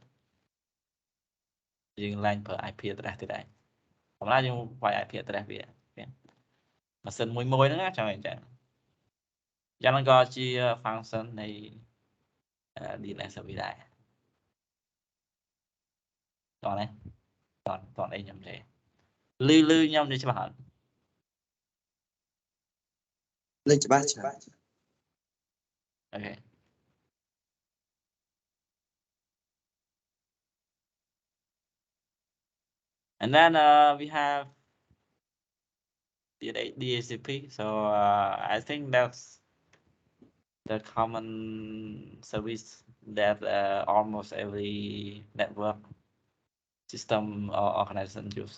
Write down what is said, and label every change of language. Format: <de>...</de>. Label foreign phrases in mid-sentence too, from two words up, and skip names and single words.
<km>យើងឡើងប្រើ</km> <en>IP address</en> <km>ទៀតដែរធម្មតាយើងវាយ</km> <en>IP address</en> <km>វាម៉ាស៊ីនមួយហ្នឹងចឹងចឹងហ្នឹងក៏ជា function នៃ</km> <en>DNS service</en> <km>ដែរតោះណាតោះអីខ្ញុំនិយាយលឺខ្ញុំនិយាយច្បាស់អត់ លឺច្បាស់</km> <en>Okay. And then we have the DHCP. So I think that's the common service that almost every network system or organization use.</en>